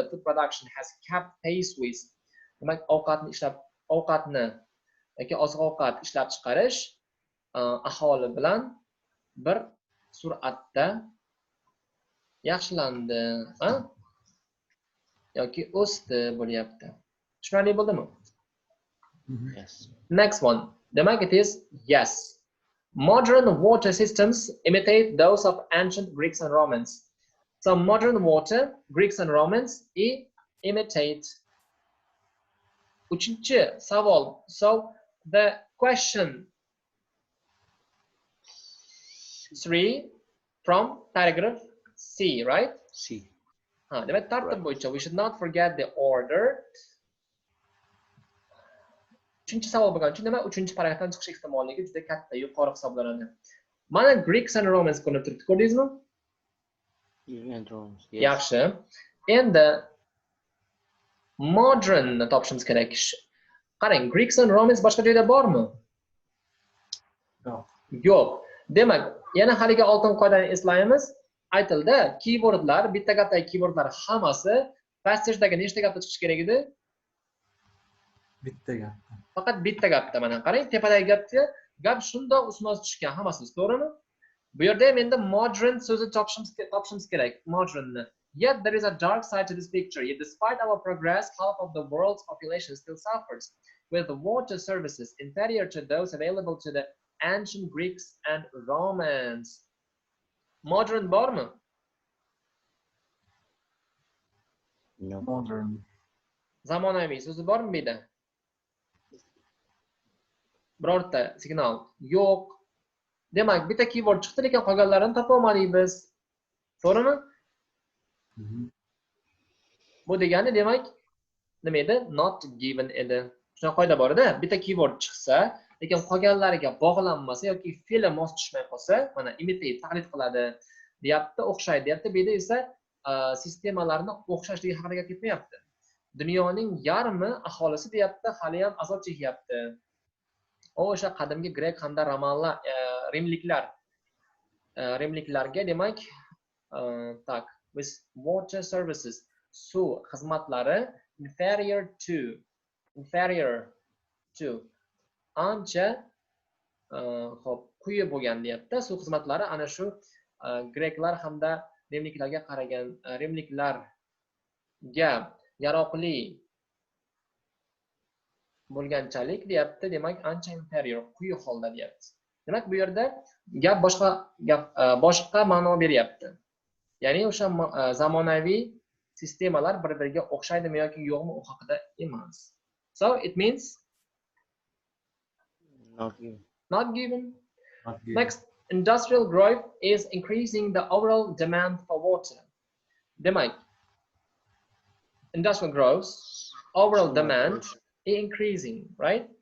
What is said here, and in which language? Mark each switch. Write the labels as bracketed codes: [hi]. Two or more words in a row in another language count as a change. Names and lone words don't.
[en] Food production has kept pace with. [uz] Demak, ovqatni yoki oziq-ovqat ishlab chiqarish aholi bilan bir sur'atda yaxshilandi, yoki o'sdi bo'lyapti. Tushunarli bo'ldimi? [en] Yes. Next one. Demak, it is yes. Modern water systems imitate those of ancient Greeks and Romans. So modern water, Greeks and Romans imitate. [uz] Uchinchi savol. [en] So the question 3 from paragraph C, right? C. [uz] Demak, tartib bo'yicha [en] we should not forget the order. [uz] 3-chi savol bo'lgani uchun nima 3-chi paragrafdan chiqish ehtimolligi juda katta, yuqori hisoblanadi. Mana [en] Greeks and Romans [uz] ko'rinib turibdi, ko'rdingizmi? [en] And Romans. Yes. [uz] Yaxshi. Endi modern topishimiz kerak. Qarang, [en] Greeks and Romans [uz] boshqa joyda bormi? Yo'q. Yo'q. Demak, yana haligi oltin qoidani eslaymiz. Aytildi, keywordlar, bitta gapdagi keywordlar hammasi passage'dagi nechta gapda chiqishi kerak edi? Bitta gap. Faqat bitta gapda. Mana qarang, tepadagi gap shundoq ustma-ust tushgan hammasi, to'g'rimi? Bu yerda ham endi modern so'zi topishimiz kerak. Modernni. [en] Yet there is a dark side to this picture. Yet despite our progress, half of the world's population still suffers with the water services inferior to those available to the ancient Greeks and Romans. [uz] Modern bormi? [en] No. Modern. [uz] Zamonaviy so'zi bormi bu yerda? Birorta signal yo'q. Demak, bitta keyword chiqdi, lekin qolganlarini topa olmadik biz. To'g'rimi? Bu degani demak nima edi? [en] Not given edi. [uz] Shunaqa qoida bor-da, bitta keyword chiqsa, lekin qolganlariga bog'lanmasa yoki fe'li mos tushmay qolsa, mana imitate taqlid qiladi, deyapti, o'xshaydi deyapti. Bu yerda esa sistemalarni o'xshashligi haqida gap ketmayapti. Dunyoning yarmi aholisi deyapti, hali ham azob chekyapti. O'sha qadimgi grek hamda romanlar, rimliklarga demak, tak, [en] with water services, [uz] suv xizmatlari [en] inferior to [uz] ancha hop quyi bo'lgan deyapti. Suv xizmatlari ana shu greklar hamda rimliklarga qaragan rimliklarga yaroqli bo'lganchalik deyapti. Demak, ancha inferior, quyi holda deyapti. Demak, bu yerda gap boshqa ma'no beryapti. Ya'ni o'sha zamonaviy sistemalar bir-biriga o'xshaydimi yoki yo'qmi u haqida emas. [en] So it means Not given. not given. Next, industrial growth is increasing the overall demand for water. Demak, industrial growth, overall demand increasing, right?